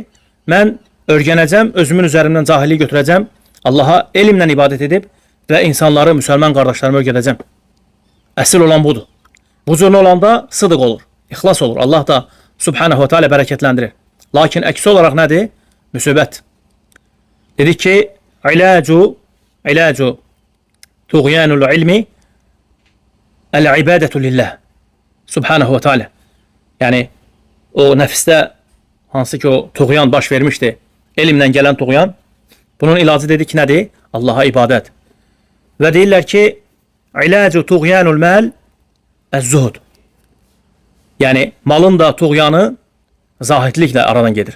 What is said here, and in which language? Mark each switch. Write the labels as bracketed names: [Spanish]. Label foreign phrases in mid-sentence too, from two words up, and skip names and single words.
[Azerbaijani] Mən öyrənəcəm, özümün üzərimdən cahilliyi götürəcəm, Allaha elmlə ibadət edib və insanları, müsəlman qardaşlarımı öyrədəcəm. Əsl olan budur. Bu cür olanda sıdıq olur, ixlas olur. Allah da [Arabic] سبحانه وتعالى [Azerbaijani] bərəkətləndirir. Lakin əksi olaraq nədir? Müsibət. Dedik ki, [Arabic] علاج طغيان العلم العبادة لله. سبحانه وتعالى. [Azerbaijani] Yəni, o nəfsdə hansı ki o tuğyan baş vermişdi, elmlə gələn tuğyan, bunun ilacı dedik ki, nədir? Allaha ibadət. Və deyirlər ki, [Arabic] علاج طغيان المال الزهد. [Azerbaijani] Yəni, malın da tuğyanı zahidliklə aradan gedir.